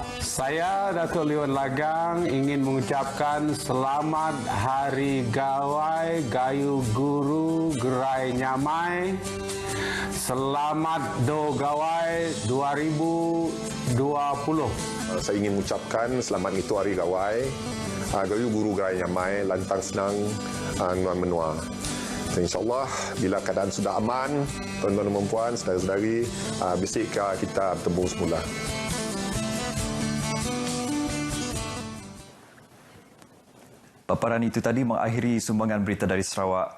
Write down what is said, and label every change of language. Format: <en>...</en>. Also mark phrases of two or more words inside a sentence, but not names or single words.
<ms>Saya Datuk Leon Lagang ingin mengucapkan selamat Hari Gawai</ms> <iba>Gayu Guru Gerai Nyamai.</iba> <ms>Selamat Do Gawai 2020. Saya ingin mengucapkan selamat itu Hari Gawai,</ms> <iba>Gayu Guru Gerai Nyamai, lantang senang nuan menua.</iba> <ms>InsyaAllah bila keadaan sudah aman, tuan-tuan dan puan, saudara-saudari, besok kita bertemu semula. Paparan itu tadi mengakhiri sumbangan berita dari Sarawak.</ms>